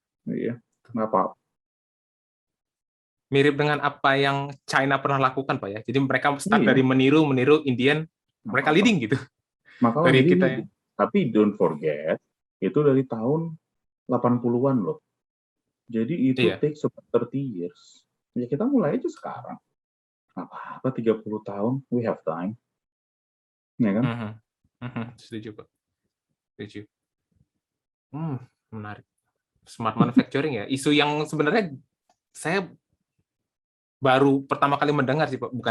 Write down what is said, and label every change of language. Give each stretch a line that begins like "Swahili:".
Indonesian: Iya, nggak apa-apa. Mirip dengan apa yang China pernah lakukan, Pak ya. Jadi mereka start dari meniru Indian, mereka leading gitu. Maka dari kita ya. Tapi
English: don't forget,
Indonesian: itu dari tahun 80-an loh. Jadi itu
English: takes about 30 years.
Indonesian: Ya kita mulai aja sekarang. Apa-apa 30 tahun,
English: we have time.
Indonesian: Ya kan? Setuju, Pak. Setuju. Menarik. Smart manufacturing ya. Isu yang sebenarnya saya baru pertama kali mendengar sih, Pak.